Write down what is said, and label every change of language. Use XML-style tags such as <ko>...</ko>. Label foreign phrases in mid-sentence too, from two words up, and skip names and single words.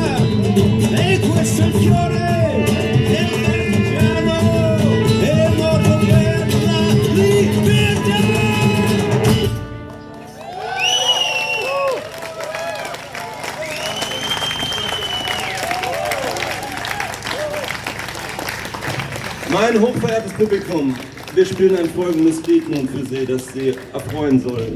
<it>e questo è il fiore del partigiano, è morto per la libertà.</it> <de>Mein hochverehrtes Publikum, wir spielen ein folgendes Lied nun für Sie, das Sie erfreuen soll.</de>